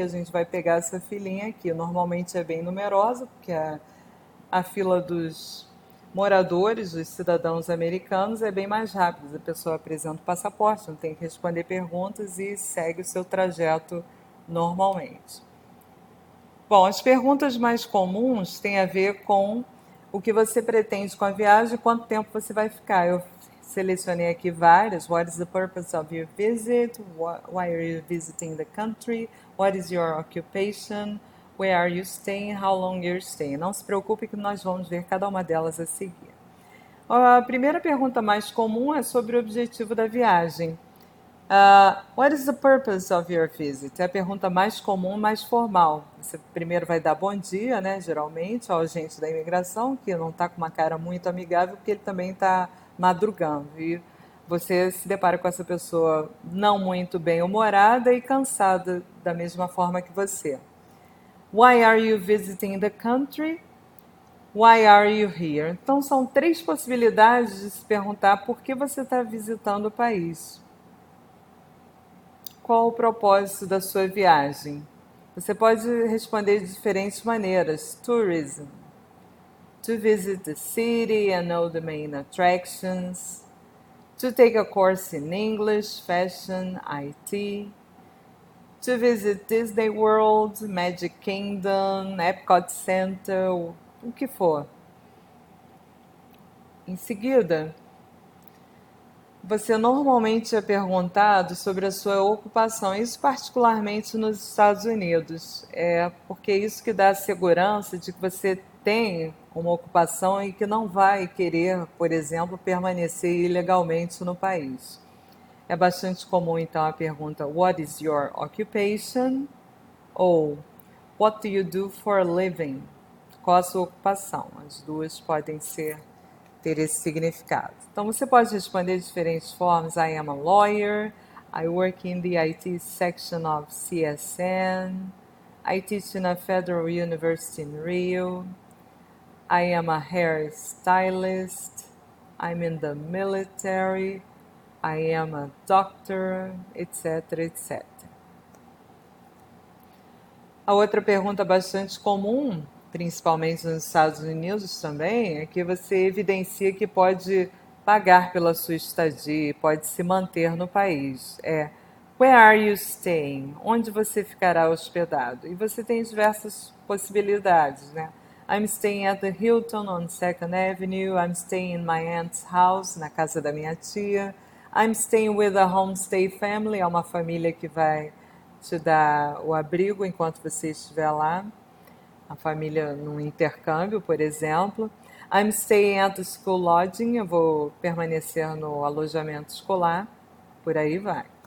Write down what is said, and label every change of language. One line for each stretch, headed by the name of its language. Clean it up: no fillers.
Portuguese: A gente vai pegar essa filinha aqui. Normalmente é bem numerosa, porque a fila dos moradores, dos cidadãos americanos, é bem mais rápida. A pessoa apresenta o passaporte, não tem que responder perguntas e segue o seu trajeto normalmente. Bom, as perguntas mais comuns têm a ver com o que você pretende com a viagem e quanto tempo você vai ficar. Eu selecionei aqui várias.
English: What is the purpose of your visit? Why are you visiting the country? What is your occupation? Where are you staying? How long you're staying?
Portuguese: Não se preocupe que nós vamos ver cada uma delas a seguir. A primeira pergunta mais comum é sobre o objetivo da viagem.
English: What is the purpose of your visit?
Portuguese: É a pergunta mais comum, mais formal. Você primeiro vai dar bom dia, né? Geralmente, ao agente da imigração, que não está com uma cara muito amigável, porque ele também está madrugando. E você se depara com essa pessoa não muito bem-humorada e cansada da mesma forma que você.
English: Why are you visiting the country? Why are you here?
Portuguese: Então, são três possibilidades de se perguntar por que você está visitando o país. Qual o propósito da sua viagem? Você pode responder de diferentes maneiras.
English: Tourism, to visit the city and know the main attractions. To take a course in English, fashion, IT. To visit Disney World, Magic Kingdom, Epcot Center,
Portuguese: o que for. Em seguida, você normalmente é perguntado sobre a sua ocupação, isso particularmente nos Estados Unidos, porque é isso que dá a segurança de que você tem uma ocupação e que não vai querer, por exemplo, permanecer ilegalmente no país. É bastante comum, então, a pergunta
English: What is your occupation? Ou What do you do for a living?
Portuguese: Qual a sua ocupação? As duas podem ter esse significado. Então você pode responder de diferentes formas.
English: I am a lawyer. I work in the IT section of CSN. I teach in a federal university in Rio. I am a hairstylist. I'm in the military. I am a doctor, etc, etc.
Portuguese: A outra pergunta bastante comum, principalmente nos Estados Unidos também, é que você evidencia que pode pagar pela sua estadia, pode se manter no país.
English: Where are you staying?
Portuguese: Onde você ficará hospedado? E você tem diversas possibilidades, né?
English: I'm staying at the Hilton on 2nd Avenue. I'm staying in my aunt's house,
Portuguese: na casa da minha tia.
English: I'm staying with a homestay family,
Portuguese: é uma família que vai te dar o abrigo enquanto você estiver lá. A família num intercâmbio, por exemplo.
English: I'm staying at the school lodging,
Portuguese: eu vou permanecer no alojamento escolar, por aí vai.